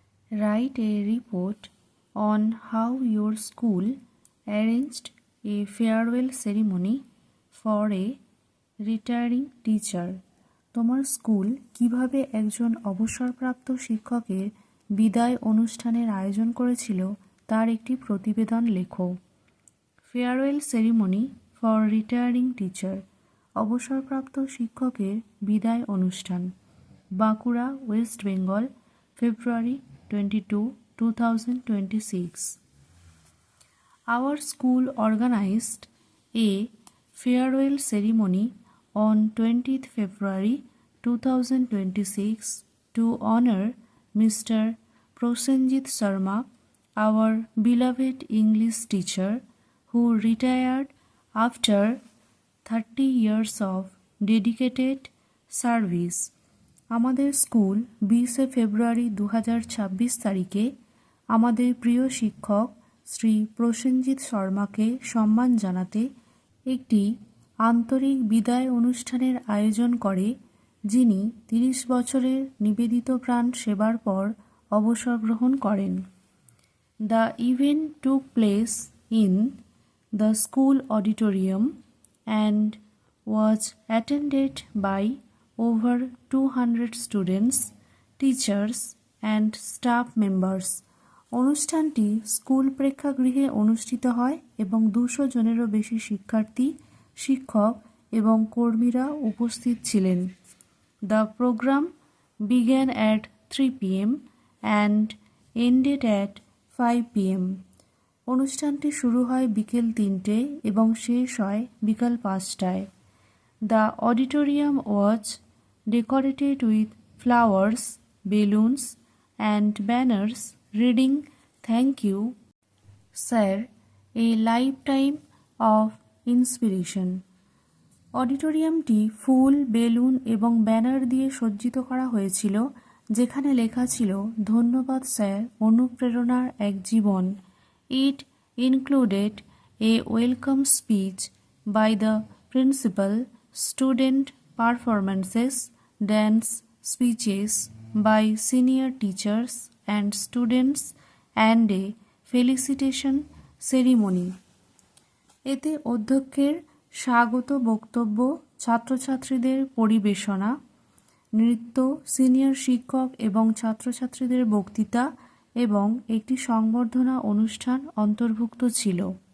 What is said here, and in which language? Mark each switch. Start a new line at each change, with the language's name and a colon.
English: Write a report on how your school arranged a farewell ceremony for a retiring teacher.
Bangla: তোমার school কিভাবে একজন অবসরপ্রাপ্ত শিক্ষকের বিদায় অনুষ্ঠানের আয়োজন করেছিল তার একটি প্রতিবেদন লেখো।
English: farewell ceremony for retiring teacher,
Bangla: অবসরপ্রাপ্ত শিক্ষকের বিদায় অনুষ্ঠান,
English: Bankura, West Bengal, February 22, 2026. Our school organized a farewell ceremony on 20th February 2026 to honor Mr. Prosenjit Sharma, our beloved English teacher who retired after 30 years of dedicated service.
Bangla: আমাদের school 20 ফেব্রুয়ারি 2026 তারিখে আমাদের প্রিয় শিক্ষক শ্রী প্রসেনজিৎ শর্মাকে সম্মান জানাতে একটি আন্তরিক বিদায় অনুষ্ঠানের আয়োজন করে, যিনি 30 বছরের নিবেদিত প্রাণ সেবার পর অবসর গ্রহণ করেন।
English: The event took place in the school auditorium and was attended by over 200 students, teachers and staff members.
Bangla: অনুষ্ঠানটি স্কুল প্রেক্ষাগৃহে অনুষ্ঠিত হয় এবং 200 জনেরও বেশি শিক্ষার্থী, শিক্ষক এবং কর্মীরা উপস্থিত ছিলেন।
English: The program began at 3 p.m. and ended at 5 p.m.
Bangla: অনুষ্ঠানটি শুরু হয় বিকেল 3টে এবং শেষ হয় বিকাল 5টায়।
English: The auditorium was decorated with flowers, balloons and banners reading "Thank you, Sir, a lifetime of inspiration."
Bangla: অডিটোরিয়ামটি full, balloon এবং ব্যানার দিয়ে সজ্জিত করা হয়েছিল, যেখানে লেখা ছিল ধন্যবাদ স্যার, অনুপ্রেরণার এক জীবন।
English: It included a welcome speech by the principal, student performances, dance speeches by senior teachers and students, and a felicitation ceremony.
Bangla: এতে অধ্যক্ষের স্বাগত বক্তব্য, ছাত্রছাত্রীদের পরিবেশনা, নৃত্য, সিনিয়র শিক্ষক এবং ছাত্রছাত্রীদের বক্তৃতা এবং একটি সংবর্ধনা অনুষ্ঠান অন্তর্ভুক্ত ছিল।